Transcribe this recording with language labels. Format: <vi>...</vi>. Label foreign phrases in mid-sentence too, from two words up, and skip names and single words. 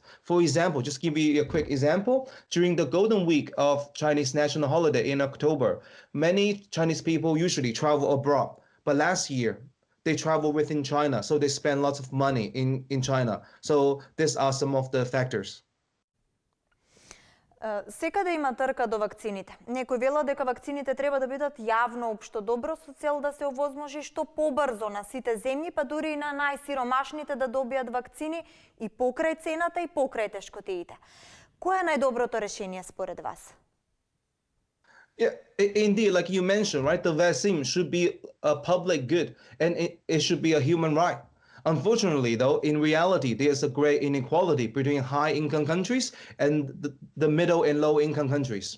<en>For example, just give you a quick example. During the Golden Week of Chinese national holiday in October, many Chinese people usually travel abroad. But last year, they travel within China, so they spend lots of money in China. So these are some of the factors.</en> <mk>Секаде има трка до вакцините. Некои велат дека вакцините треба да бидат јавно општо добро со цел да се овозможи што побрзо на сите земји, па дури и на најсиромашните да добијат вакцини и покрај цената и покрај тешкотиите. Кое е најдоброто решение според вас?</mk> <en>Yeah, indeed, like you mentioned, right, the vaccine should be a public good and it should be a human right. Unfortunately, though, in reality, there's a great inequality between high-income countries and the middle and low-income countries.</en>